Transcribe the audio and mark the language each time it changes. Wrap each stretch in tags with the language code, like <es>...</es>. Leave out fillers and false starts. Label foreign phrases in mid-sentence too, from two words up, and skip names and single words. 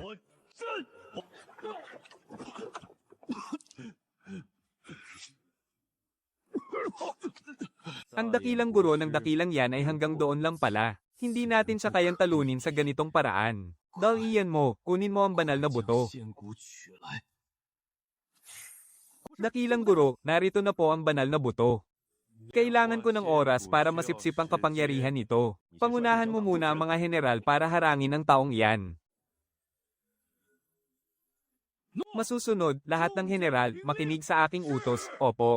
<zh>我朕！</zh> <tl>Ang dakilang guro ng dakilang yan ay hanggang doon lang pala. Hindi natin siya kayang talunin sa ganitong paraan. Dalian mo, kunin mo ang banal na buto.</tl> <zh>仙骨取来。</zh> <tl>Dakilang guro, narito na po ang banal na buto. Kailangan ko ng oras para masipsip ang kapangyarihan nito. Pangunahan mo muna ang mga general para harangin ang taong iyan. Masusunod, lahat ng general, makinig sa aking utos, opo.</tl>